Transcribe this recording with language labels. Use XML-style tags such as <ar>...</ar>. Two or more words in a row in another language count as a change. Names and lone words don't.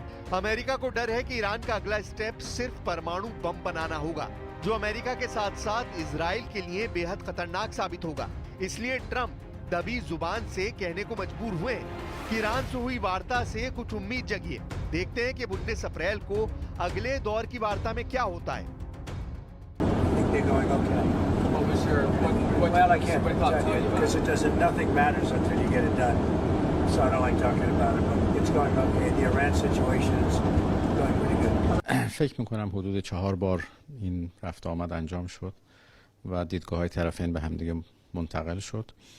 <hi>अमेरिका को डर है कि ईरान का अगला स्टेप सिर्फ परमाणु बम बनाना होगा, जो अमेरिका के साथ साथ इजराइल के लिए बेहद खतरनाक साबित होगा। इसलिए ट्रंप दबी जुबान से कहने को मजबूर हुए कि ईरान से हुई वार्ता से कुछ उम्मीद जगी है। देखते हैं कि 19 अप्रैल को अगले दौर की वार्ता में क्या होता है।</hi> <fa>فکر میکنم حدود 4 بار این رفت آمد انجام شد و دیدگاه‌های طرفین به هم دیگه منتقل شد.</fa>